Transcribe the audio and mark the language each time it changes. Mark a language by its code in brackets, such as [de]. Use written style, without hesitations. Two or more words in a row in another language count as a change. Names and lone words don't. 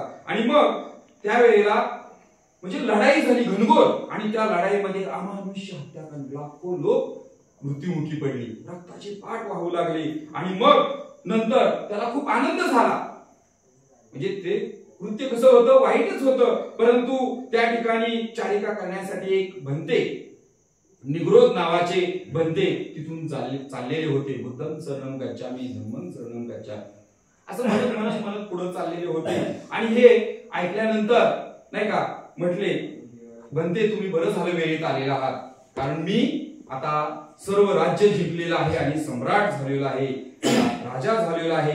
[mr] आणि मग त्यावेळेला म्हणजे लढाई झाली घनघोर, आणि त्या लढाईमध्ये अमानुष्य हत्याकांड, लाखो लोक मृत्युमुखी पडली, रक्ताची पाठ वाहू लागली. आणि मग नंतर त्याला खूप आनंद झाला, म्हणजे ते कृत्य कसं होतं, वाईटच होतं. परंतु त्या ठिकाणी चारिका करण्यासाठी एक बनते, निग्रोध नावाचे बनते तिथून चाललेले होते. [pi] बुद्धं शरणं गच्छामि, धम्मं शरणं गच्छामि [mr] असं म्हणत पुढे चाललेले होते. आणि हे ऐकल्यानंतर नाही का म्हटले, बनते तुम्ही बरं झालं वेळेत आलेला आहात, कारण मी आता सर्व राज्य जिंकलेलं आहे आणि सम्राट झालेला आहे, राजा झालेला आहे.